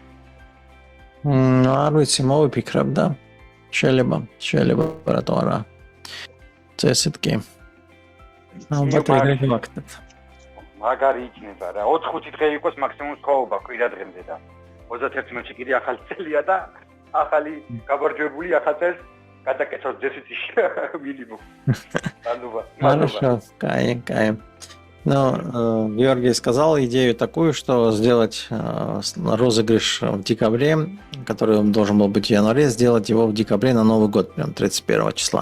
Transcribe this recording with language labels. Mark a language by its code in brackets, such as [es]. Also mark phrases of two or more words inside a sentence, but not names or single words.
[ka] არ ვიცი მოვიფიქრებ და შეიძლება რატო არა წესით კი ალბათ ეგრე გავაკეთებ მაგარი იქნება რა 4-5 დღე იყოს მაქსიმუმ სხვაობა კვირადღემდე და 31-ში კიდე ახალი წელია და ახალი გამარჯვებული ახალ წელს გადაკეთოს [ru] дефицит минимум. Хорошо, кай. Но Георгий сказал идею такую, что сделать розыгрыш в декабре, который должен был быть в январе, сделать его в декабре на Новый год, прям 31 числа.